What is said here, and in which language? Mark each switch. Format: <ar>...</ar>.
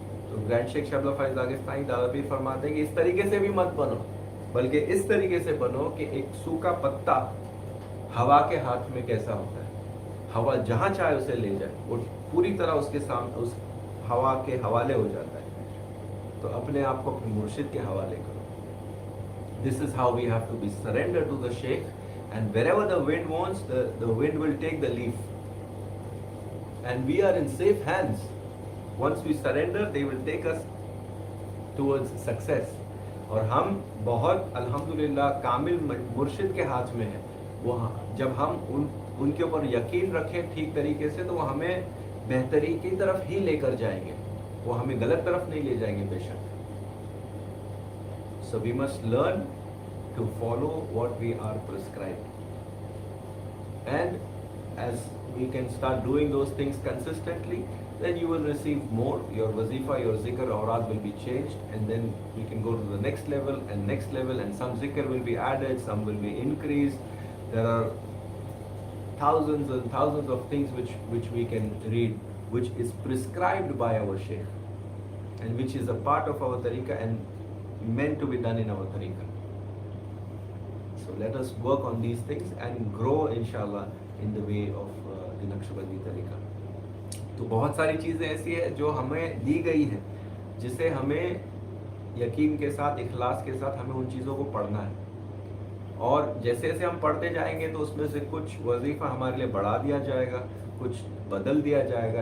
<hi>तो ग्रैंड शेख शब्द फैज़ दागिस्तानी दादा फरमाते हैं कि इस तरीके से भी मत बनो, बल्कि इस तरीके से बनो कि एक सूखा पत्ता हवा के हाथ में कैसा होता है, हवा जहाँ चाहे उसे ले जाए, वो पूरी तरह उसके सामने उस हवा के हवाले हो जाता है। तो अपने आप को अपने मुर्शिद के हवाले करो।</hi> <en>This is how we have to be surrender to the sheikh, and wherever the wind wants, the wind will take the leaf, and we are in safe hands. Once we surrender, they will take us towards success.</en> <hi>और हम बहुत अल्हम्दुलिल्लाह कामिल मुर्शिद के हाथ में है। वो जब हम उनके ऊपर यकीन रखें ठीक तरीके से, तो वो हमें बेहतरी की तरफ ही लेकर जाएंगे, वो हमें गलत तरफ नहीं ले जाएंगे बेशक।</hi> <en>So we must learn to follow what we are prescribed, and as we can start doing those things consistently, then you will receive more. Your wazifa, your zikr, awrad will be changed, and then we can go to the next level and next level, and some zikr will be added, some will be increased. There are thousands and thousands of things which we can read, which is prescribed by our shaykh, and which is a part of our tariqa and meant to be done in our tariqa. So let us work on these things and grow inshallah in the way of the Naqshbandi तरीका।</en> <hi>तो बहुत सारी चीज़ें ऐसी है जो हमें दी गई है, जिसे हमें यकीन के साथ, इखलास के साथ हमें उन चीज़ों को पढ़ना है, और जैसे जैसे हम पढ़ते जाएंगे तो उसमें से कुछ वजीफ़ा हमारे लिए बढ़ा दिया जाएगा, कुछ बदल दिया जाएगा।</hi>